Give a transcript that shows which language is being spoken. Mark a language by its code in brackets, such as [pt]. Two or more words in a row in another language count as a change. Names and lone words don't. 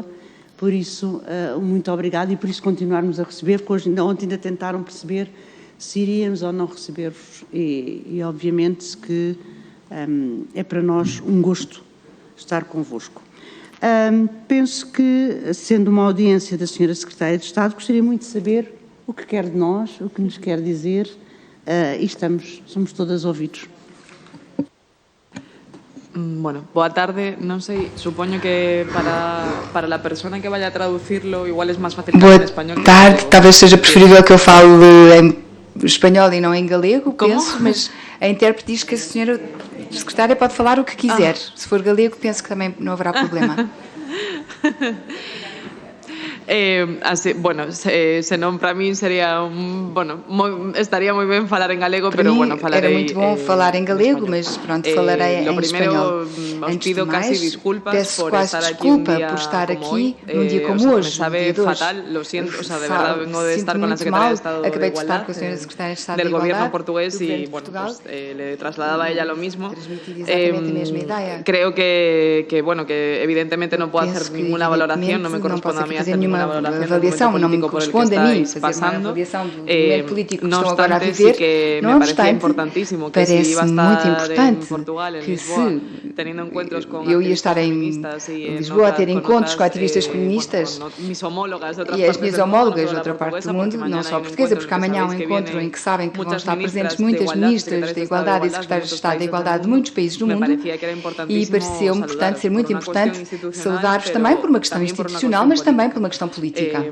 [pt] Por isso, muito obrigado e por isso continuarmos a receber, porque hoje, ontem ainda tentaram perceber se iríamos ou não receber-vos e obviamente que é para nós um gosto estar convosco. Penso que, sendo uma audiência da Sra. Secretária de Estado, gostaria muito de saber o que quer de nós, o que nos quer dizer, e somos todas ouvidos. [gl] Bueno, boa tarde. Non sei, supoño que para a persona que vaya a traducirlo igual é máis fácil falar en español. [pt] Boa tarde, talvez seja preferível que eu fale em espanhol e não em galego, penso, mas a intérprete diz que a senhora secretária pode falar o que quiser. Se for galego, penso que também não haverá problema. [gl] Así, bueno, senón para mí sería estaría moi ben falar en galego, pero bueno, falarei. [pt] Era muito bom falar em galego, mas pronto, falarei em espanhol. Antes de mais, peço quase desculpa por estar aqui num dia como hoje, [es] sabe fatal, lo siento, o sea, de verdad vengo de estar con la Secretaria de Estado [pt] acabei de estar com a senhora Secretária de Estado [es] del gobierno portugués y bueno, pues, le trasladaba a ella lo mismo. Creo que bueno, que evidentemente no puedo hacer ninguna valoración, no me corresponde a mí hacer ninguna valoración [pt] não me corresponde a mim fazer uma avaliação do momento político que estão agora a viver. Não obstante, parece muito importante que se eu ia estar em Lisboa a ter encontros com ativistas feministas e as minhas homólogas de outra parte do mundo, não só portuguesa, porque amanhã há um encontro em que sabem que vão estar presentes muitas ministras da Igualdade e secretários de Estado da Igualdade de muitos países do mundo e pareceu-me, portanto, ser muito importante saudar-vos também por uma questão institucional, mas também por uma questão política.